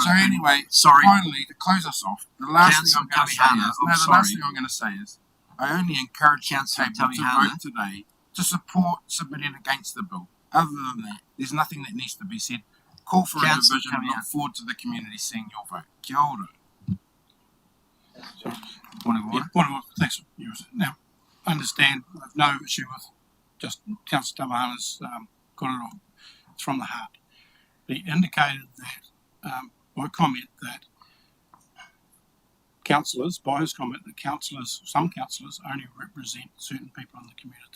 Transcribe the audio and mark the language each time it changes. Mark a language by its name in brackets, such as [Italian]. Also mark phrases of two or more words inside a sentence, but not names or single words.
[English] So anyway, finally, to close us off, the last thing I'm going to say is, I only encourage you to vote today to support submitting against the bill. Other than that, there's nothing that needs to be said. Call for a division and look forward to the community seeing your vote. [Māori] Kia ora. [English] Point of order. Point of order. Thanks. Now, I understand. I have no issue with just Councillor Tamahana's got it on. It's from the heart. But he indicated that, by comment, that councillors, by his comment, that some councillors only represent certain people in the community.